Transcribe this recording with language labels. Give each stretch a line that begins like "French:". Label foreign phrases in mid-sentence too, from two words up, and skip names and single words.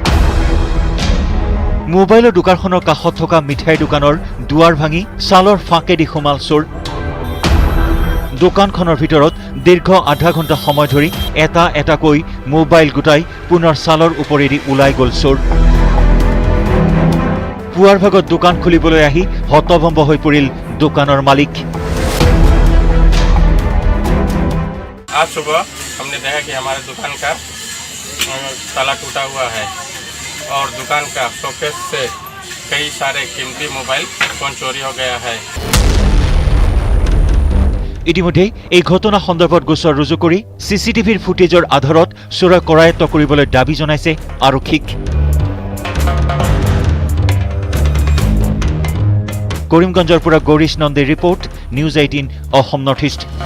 Assamese: মোবাইলৰ দোকানখনৰ কাষত থকা মিঠাই দোকানৰ দুৱাৰ ভাঙি চালৰ ফাঁকেদি সোমাল চোৰ দোকানখনৰ ভিতৰত দীৰ্ঘ আধা ঘণ্টা সময় ধৰি এটা এটাকৈ মোবাইল গোটাই পুনৰ চালৰ ওপৰেদি ওলাই গ'ল চোৰ পুৱাৰ ভাগত দোকান খুলিবলৈ আহি হতভম্ব হৈ পৰিল দোকানৰ মালিক
Hindi: आज सुबह हमने देखा कि हमारे दुकान का ताला टूटा हुआ है और दुकान का शोकेस से कई सारे कीमती मोबाइल फोन चोरी हो गया है
Assamese: ইতিমধ্যে এই ঘটনা সন্দৰ্ভত গোচৰ ৰুজু কৰি চিচিটিভিৰ ফুটেজৰ আধাৰত চোৰক কৰায়ত্ব কৰিবলৈ দাবী জনাইছে আৰক্ষীক কৰিমগঞ্জৰ পৰা গৌৰীশ নন্দীৰ ৰিপৰ্ট নিউজ 18 অসম নৰ্থ ইষ্ট